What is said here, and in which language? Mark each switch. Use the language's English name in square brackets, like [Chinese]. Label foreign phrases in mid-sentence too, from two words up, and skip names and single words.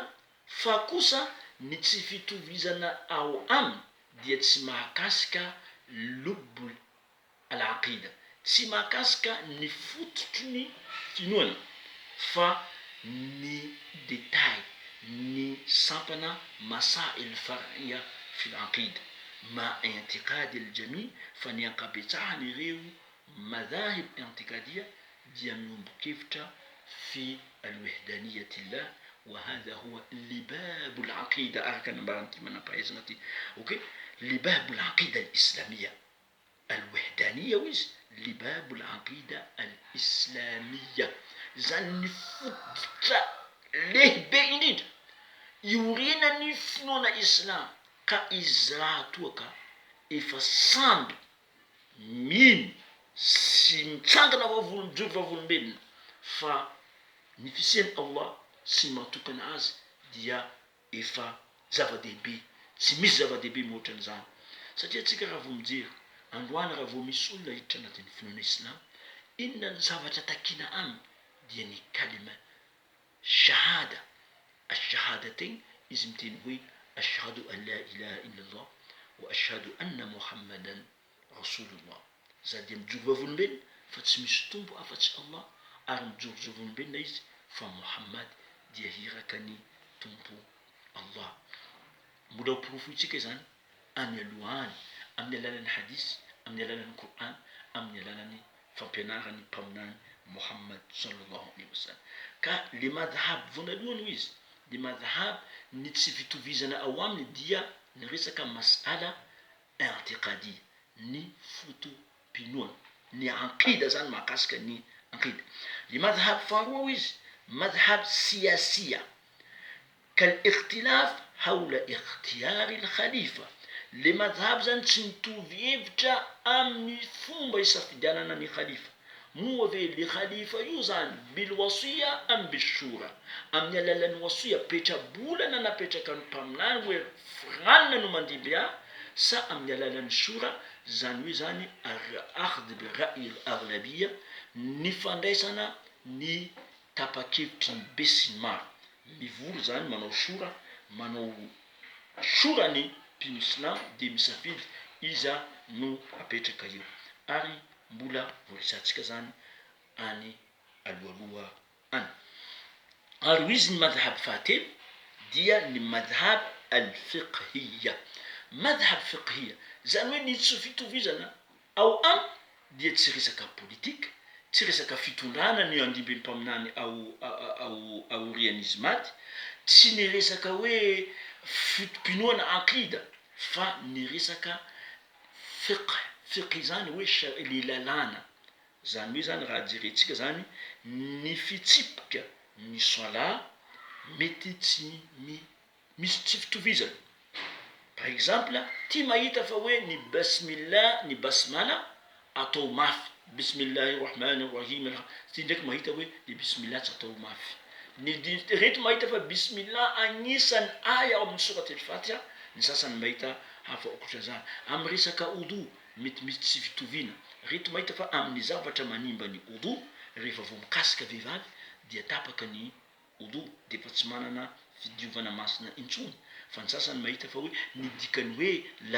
[Malagasy] fa kosa ny tsy fitovizana ao aminy dia tsy mahakasika [Arabic] لب العقيدة, [Malagasy] tsy mahakasika ny fototry ny finoana, fa ny détail, ny sampana [Arabic] مسائل فرعية في العقيدة ما اعتقاد الجميع'. [Malagasy] Fa ny ankabetsahany ireo madhahib i'tiqadia dia miombokevitra [Arabic] في وحدانية الله وهذا هو لباب العقيدة. [Malagasy] Araka nambaran'ity manam-pahaizana ty, okay, [Arabic] لباب العقيدة الإسلامية الوحدانية [Malagasy] izy, [Arabic] لباب العقيدة الإسلامية [Malagasy] zany ny fototra lehibe indrindra iorinany finoana islam. Ka izy raha toa ka efa samby mino sy mitsangana vavolombelona vavolombelona fa ny fisian'i Allah sy mahatokana azy dia efa zava-dehibe, tsy misy zava-dehibe mihoatran'izany. Satria tsika raha vao mijery androany, raha vao misy olona hiditra anatin'ny finoana islam, inona ny zavatra takina aminy dia ny [Arabic] كلمة شهادة, [Malagasy] ash-shahadatain. Izy miteny hoe [Arabic] أشهد أن لا إله إلا الله وأشهد أن محمدا رسول الله. [Malagasy] Za dia mijoro vavolombelona fa tsy misy tombo afa-tsy Allah, ary mijoro vavolombelona izy fa Muhammad dia hiraka ny tompo Allah. Mbola ho porofo itsika zany any alohany amin'ny alalan'ny hadisy amin'ny alalan'ny Qur'an amin'ny alalan'ny fampianarany mpaminany Muhammad [Arabic] صلى الله عليه وسلم. [Malagasy] Ka le madhhab vonalohany izy le madhhab ny tsy fitovizana ao aminy dia ny resaka [Arabic] مسألة اعتقادية [Malagasy] ny fotopinoana ny aqida zany mahakasika ny aqida. Le madhhab faharoa izy madhhab siasia [Arabic] كالاختلاف حول اختيار الخليفة. [Malagasy] Le madhhab zany tsy mitovy hevitra amin'ny fomba isafidianana ny khalifa. Moa ave le khalifa io zany [Arabic] بالوصية أم بالشورى [Malagasy] amin'ny alalan'ny wasiya petrabolana napetraka ny mpaminany hoe ranona no mandibia sa amin'ny alalan'ny shura zany hoe zany [Arabic] أخذ برأي الأغلبية [Malagasy] ny fandraisana ny tapakevitry ny be sy ny maro. Mivory zany manao shura ny mpino islam de misafidy iza no apetraka io ary mbola voarisantsika zany any aloaloha any. Ary izy ny madhhab fahatelo dia ny [Arabic] مذهب الفقهية. مذهب فقهية [Malagasy] zany hoe ny tsy fitovizana ao am dia tsy resaka politika tsy resaka fitondrana ny andimby mpaminany ao aorian'izy maty tsy ny resaka hoe fitopinoana aqida fa ny resaka fiqh zany hoe ny lalàna zany hoe zany raha jerentsika zany ny fitsipika ny sala mety tsy misy tsy fitovizana. [French] Par exemple [Malagasy] ty mahita fa hoe ny basmillah ny basmala atao mafy [Arabic] بسم الله الرحمن الرحيم [Malagasy] ty ndraiky mahita hoe ny bismillah tsy atao mafy. Ny reto mahita fa bismillah agnisan'ny aya ao amin'ny surat al-Fatiha ny sasany mahita hafa okotra zany. Amin'ny resaka odo mety misy tsy fitoviana reto mahita fa amin'ny zavatra manimba ny odo rehefa vao mikasika vehivavy dia tapaka ny odo de fa tsy manana fidiovana masina intsony fa ny sasany mahita fa hoe ny dikany hoe la